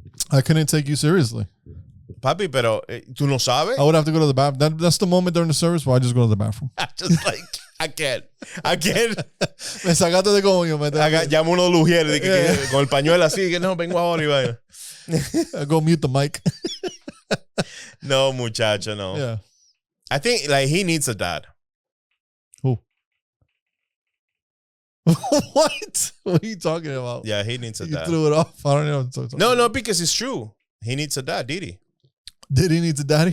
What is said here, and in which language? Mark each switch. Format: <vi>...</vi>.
<en>I couldn't take you seriously.</en> <es>Papi, pero tú no sabes.</es> <en>I would have to go to the bathroom. That's the moment during the service where I just go to the bathroom. Just like, I can't.</en> <es>Me sacaste de coño. Llamo uno de los ujieres que con el pañuelo así, que no, vengo ahora y vaya.</es> <en>I go mute the mic.</en> <es>No, muchacho, no.</es> <en>Yeah. I think like he needs a dad. Who? What? What are you talking about? Yeah, he needs a dad. You threw it off. I don't know. No, because it's true. He needs a dad, did he? Did he need a daddy?</en>